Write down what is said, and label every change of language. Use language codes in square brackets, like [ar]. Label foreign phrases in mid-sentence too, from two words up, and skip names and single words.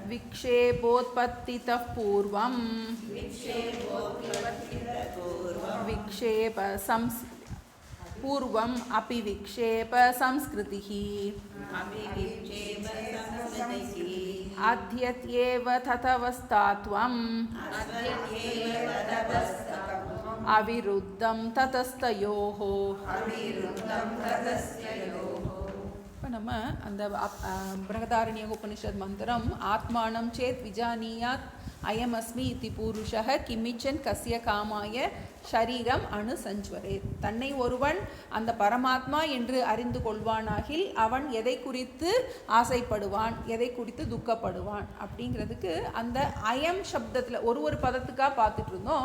[sa] विक्षेपोत्पत्तितः पूर्वं विक्षेप पूर्वम् अपि विक्षेप संस्कृतिः अध्यत्येव तथवस्थात्वम् अविरुद्धं ततस्तयोः. [ta] இப்போ நம்ம அந்த பிரகதாரண்யக உபனிஷத் மந்திரம் [sa] आत्मानं चेद् विजानीयाद् अयमस्मि इति पूरुषः किमिच्छन् कस्य कामाय शरीरम् अनुसञ्ज्वरे. [ta] தன்னை ஒருவன் அந்த பரமாத்மா என்று அறிந்து கொள்வானாகில் அவன் எதை குறித்து ஆசைப்படுவான், எதை குறித்து துக்கப்படுவான் அப்படிங்கிறதுக்கு அந்த அயம் சப்தத்தில் ஒரு பதத்துக்காக பார்த்துட்டு இருந்தோம்.